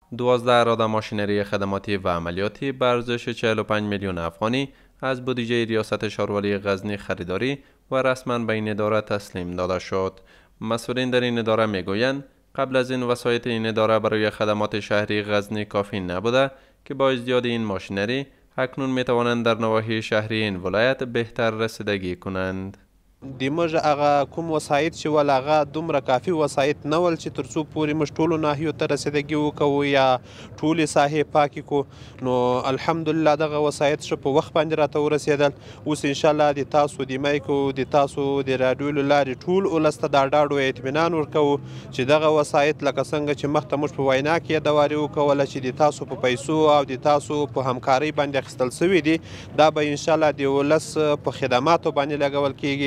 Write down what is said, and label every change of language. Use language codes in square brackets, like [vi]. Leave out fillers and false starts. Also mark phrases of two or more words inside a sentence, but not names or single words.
[fa] 12 اراده ماشینری خدماتی و عملیاتی به ارزش 45 میلیون افغانی از بودجه ریاست شارولی غزنی خریداری و رسما به این اداره تسلیم داده شد. مسئولین در این اداره میگویند قبل از این وسایط این اداره برای خدمات شهری غزنی کافی نبوده که با ازدیاد این ماشینری اکنون می توانند در نواحی شهری این ولایت بهتر رسیدگی کنند. [ps] دیموږ هغه کوم وسایط چې ول هغه دومره کافي وسایط نه ول چې تر څو پورې موږ ټولو ناحیو ته رسیدګي وکړو یا ټولې ساحې پاکې کړو. نو الحمدلله دغه وسایط ښه په وخت باندې راته ورسېدل. اوس انشاءالله د تاسو د مایکو د تاسو د راډیو له لارې ټول ولس ته دا ډاډ او اطمینان ورکوو چې دغه وسایط لکه څنګه چې مخته موږ په وینا کې یادواري وکوله چې د تاسو په پیسو او د تاسو په همکارۍ باندې اخیستل شوي دي، دا به انشاءالله د ولس په خدماتو باندې لګول کیږي.